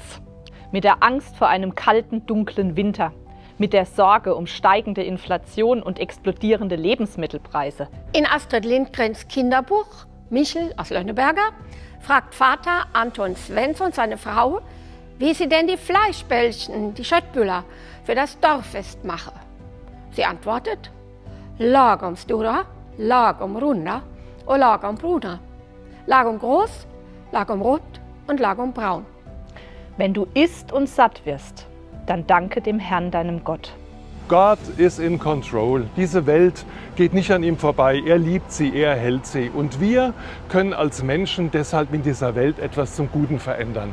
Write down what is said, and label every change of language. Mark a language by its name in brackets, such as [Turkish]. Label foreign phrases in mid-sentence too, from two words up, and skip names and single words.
[German] Mit der Angst vor einem kalten, dunklen Winter, mit der Sorge um steigende Inflation und explodierende Lebensmittelpreise. In Astrid Lindgrens Kinderbuch Michel aus Lönneberger fragt Vater Anton Svensson seine Frau, wie sie denn die Fleischbällchen, die Schöttbüller, für das Dorffest mache. Sie antwortet: [Swedish] lagom stora, lagom runda und lagom bruna. [German] Lagom groß, lagom rot und lagom braun. Wenn du isst und satt wirst, dann danke dem Herrn, deinem Gott. Gott ist [English] in control. [German] Diese Welt geht nicht an ihm vorbei. Er liebt sie, er hält sie. Und wir können als Menschen deshalb in dieser Welt etwas zum Guten verändern.